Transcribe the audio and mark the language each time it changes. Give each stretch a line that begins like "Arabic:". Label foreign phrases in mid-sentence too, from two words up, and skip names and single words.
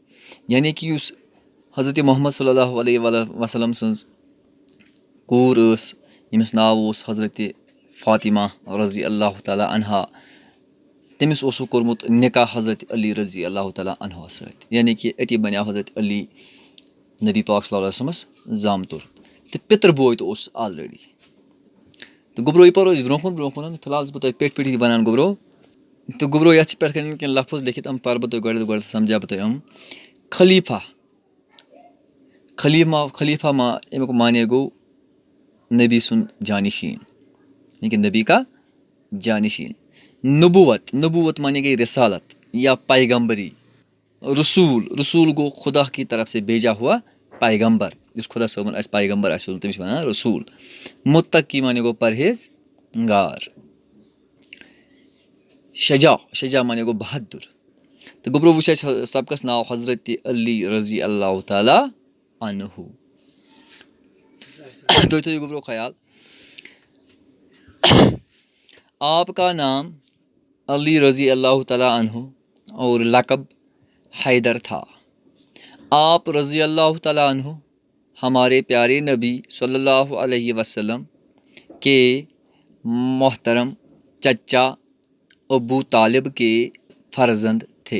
Kashmiri: یعنی کہِ یُس حضرت محمد
Arabic: صلی اللہ علیہ وسلم
Kashmiri: سٕنٛز کوٗر ٲس ییٚمِس ناو اوس حضرت فاطمہ
Arabic: رضی اللہ تعالیٰ عنہا.
Kashmiri: تٔمِس اوسُکھ کوٚرمُت نِکاح حضرت علی
Arabic: رضی اللہ تعالیٰ عنہا
Kashmiri: سۭتۍ. یعنی کہِ أتی بَنیٛو حضرت علی نبی پاک
Arabic: صلی اللہ علیہ وسلمَس
Kashmiri: زامتُر تہٕ پِتٕر بوے تہِ اوسُس آلریڈی. تہٕ گوٚبرو یہِ پَرو أسۍ برونٛہہ کُن فِلحال چھُس بہٕ تۄہہِ پیٚٹھۍ وَنان گوٚبرو. تہٕ گوٚبرو یَتھ چھِ پٮ۪ٹھ کَنۍ کینٛہہ لفظ لیکھِتھ یِم پَرٕ بہٕ تۄہہِ گۄڈٕ سَمجھاو بہٕ تۄہہِ یِم. خلیٖفہ ما اَمیُک معنے گوٚو نبی سُنٛد جانِشیٖن یعنی کہِ
Urdu: نبی کا جانِشیٖن.
Kashmiri: نبوت مانے گٔے رِسالت یا پیغمبری. رسوٗل گوٚو
Urdu: خدا کی طرف سے بھیجا ہوا پیغمبر.
Kashmiri: یُس خۄدا صٲبُن اَسہِ پیغمبر آسہِ سوٗزمُت تٔمِس چھِ وَنان رسوٗل. مُتقی مانے گوٚو پرہیزگار. شجاع مانے گوٚو بہادُر. تہٕ گوٚبرو وٕچھ اَسہِ سبقس ناو حضرت علی
Arabic: رضی اللہ تعالیٰ عنہُ.
Kashmiri: تُہۍ تھٲیِو گوٚبرو خیال
Urdu: آپ کا نام علی
Arabic: رضی اللہ تعالیٰ عنہ
Urdu: اور لقب حیدر تھا. آپ
Arabic: رضی اللہ تعالیٰ عنہ
Urdu: ہمارے پیارے نبی
Arabic: صلی اللہ علیہ وسلم
Urdu: کے محترم چچا ابو طالب کے فرزند تھے.